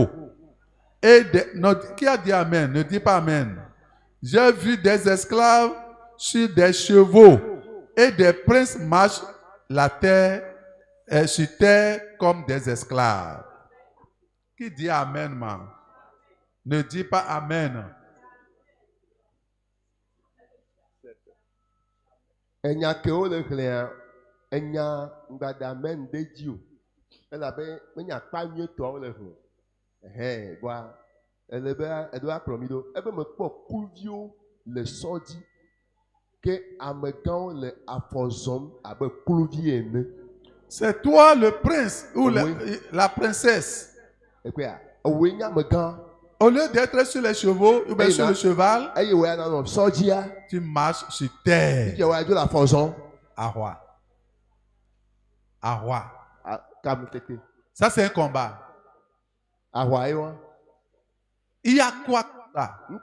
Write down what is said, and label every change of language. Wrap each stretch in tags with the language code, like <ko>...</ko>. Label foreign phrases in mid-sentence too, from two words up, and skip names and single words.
<fr>Qui a dit Amen? Ne dis pas Amen. J'ai vu des esclaves sur des chevaux et des princes marchent la terre, sur terre comme des esclaves. Qui dit Amen, man? Ne dis pas Amen.</fr> <ee>Enya ke wo le xlẽa enya ngbadamen de dzi o elabe menya kpa nyuitɔ le xlẽ boa ele be edo akplɔ mi ɖo ebe me kpɔ kluviwo le sɔ dzi ke amegãwo le afɔ zɔm abe kluvi ene.</ee> <fr>C'est toi le prince ou la princesse. Écoutez,</fr> <ee>owoe nye amegã.</ee> <fr>Au lieu d'être sur les chevaux ou bien sur le cheval, tu marches sur terre. Ahwa. Ahwa. Ça, c'est un combat. Il y a quoi là?</fr>